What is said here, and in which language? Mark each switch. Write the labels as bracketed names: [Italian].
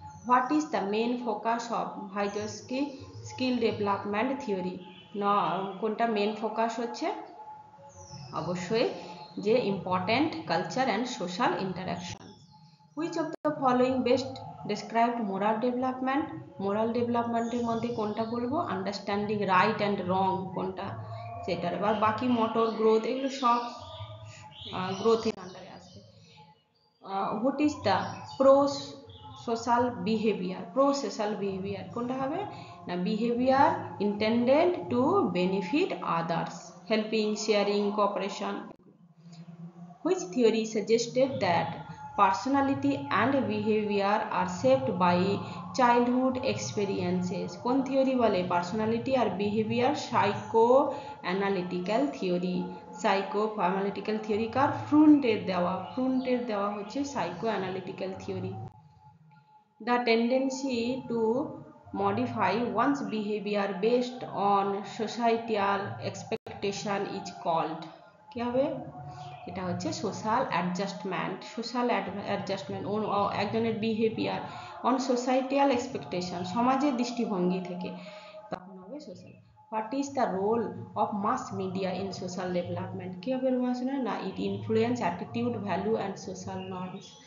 [English] What is the main focus of Vygotsky skill development theory? [Bangla] কোনটা main focus হচ্ছে, অবশ্যই যে important culture and social interaction. [English] which of the following best described moral development, [Bangla] moral ডেভেলপমেন্টের মধ্যে কোনটা বলবো, [English] understanding right and wrong, [Bangla] কোনটা সেটার, এবার বাকি মোটর গ্রোথ এগুলো সব গ্রোথের আন্ডারে আসবে। [English] what is the [Bangla] pro social behaviour, pro social behaviour কোনটা হবে না, [English] Behaviour intended to benefit others, helping, sharing, cooperation. Which theory suggested that personality and behavior are shaped by childhood experiences? [Bangla] কোন theory বলে পার্সোনালিটি আর behaviour psycho analytical theory. Psycho analytical theory কার, ফ্রুন্টের দেওয়া হচ্ছে psycho analytical theory. [English] The tendency to modify one's behavior based on societal expectation is called, [Bangla] কি হবে, এটা হচ্ছে social adjustment. Social adjustment একজনের behaviour on সোসাইটিয়াল expectation, সমাজের দৃষ্টিভঙ্গি থেকে, তখন হবে social. [English] what is the role of mass media in social development, [Bangla] কী হবে না, [English] It influence attitude, value and social norms.